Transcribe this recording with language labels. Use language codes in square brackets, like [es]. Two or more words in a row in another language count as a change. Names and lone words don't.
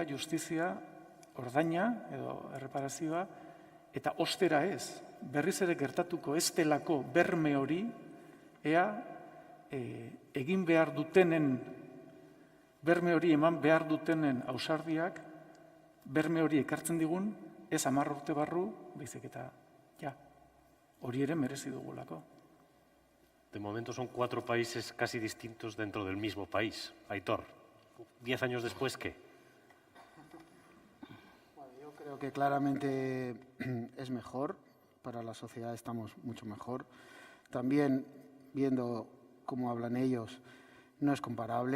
[eu] justizia, ordaina edo erreparazioa, eta ostera ez, berriz ere gertatuko ez delako berme hori, ea egin behar dutenen, berme hori eman behar dutenen ausardiak, berme hori ekartzen digun, ez 10 urte barru, baizik eta, hori ere merezi dugulako. [es] De momento son 4 países casi distintos dentro del mismo país. Aitor, 10 años después, ¿qué? Bueno, yo creo que claramente es mejor, para la sociedad estamos mucho mejor. También, viendo cómo hablan ellos, no es comparable.